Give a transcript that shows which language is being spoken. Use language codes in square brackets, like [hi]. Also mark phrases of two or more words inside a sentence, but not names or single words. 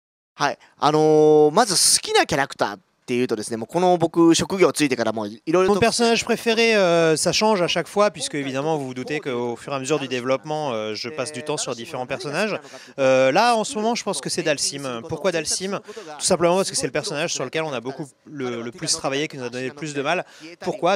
[ja] はい。まず好きなキャラクターっていうとですね、もうこの僕職業ついてからもういろいろ [fr] Mon [ja] と [fr] personnage préféré, ça change à chaque fois, puisque évidemment vous vous doutez qu'au fur et à mesure du développement, je passe du temps sur différents personnages. Là, en ce moment, je pense que c'est Dalsim. Pourquoi Dalsim? Tout simplement parce que c'est le personnage sur lequel on a beaucoup le plus travaillé, qui nous a donné le plus de mal. Pourquoi?